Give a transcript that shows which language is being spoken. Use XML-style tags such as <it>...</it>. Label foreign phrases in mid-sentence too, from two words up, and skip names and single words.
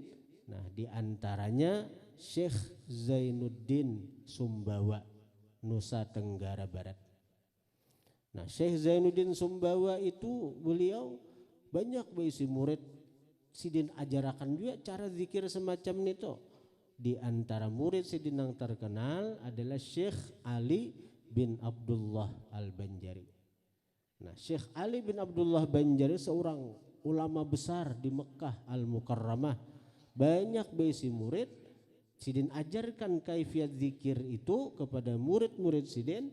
<id>Nah, diantaranya Syekh Zainuddin Sumbawa, Nusa Tenggara Barat. Nah, Syekh Zainuddin Sumbawa itu beliau banyak berisi murid sidin ajarakan juga cara zikir semacam itu. Di antara murid sidin yang terkenal adalah Syekh Ali bin Abdullah Al-Banjari. Nah, Syekh Ali bin Abdullah Banjari seorang ulama besar di Mekah Al-Mukarramah. Banyak berisi murid sidin ajarkan kaifiat zikir itu kepada murid-murid sidin.</id>